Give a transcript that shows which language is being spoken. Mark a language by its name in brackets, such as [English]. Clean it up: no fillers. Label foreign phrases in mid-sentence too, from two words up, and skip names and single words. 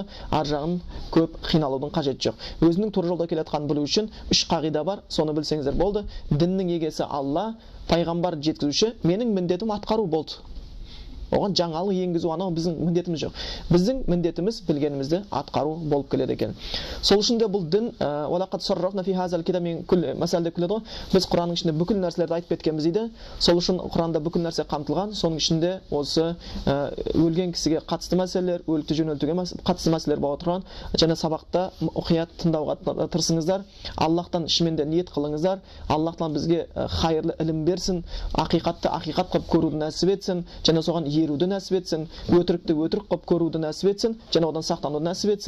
[Kazakh] Ар жағын көп қиналудың қажеті жоқ. Өзінің тура жолда келе жатқанын білу үшін 3 қағида бар, соны білсеңіздер болды. Діннің егесі Алла, пайғамбар жеткізуші, менің міндетім атқару болды. Оған жаңалық енгізу анау біздің міндетіміз жоқ. Біздің міндетіміз білгенімізді атқару болып келеді екен. Сол үшін де бұл дін [Arabic] ولقد صرفنا في هذا الكتاب [Kazakh] мен күл мәселеде келеді ғой. Біз Құранның ішінде бүкіл нәрселерді айтып кеткенбіз дейді. Сол үшін Құранда бүкіл нәрсе қамтылған. Соның ішінде осы өлген кісіге қатысты мәселелер, өлікті жөнелтуге қатысты мәселелер болып отырған. Және сабақта мұқият тыңдауға тырысыңыздар. Аллахтан шынымен де ниет қылыңыздар. Аллахтан бізге хайырлы ілім берсін, ақиқатты ақиқат қылып көруді нәсіп етсін, және соған еруді нәсіп етсін, өтірікті өтірік қылып көруді нәсіп етсін, және одан сақтануды нәсіп етсін.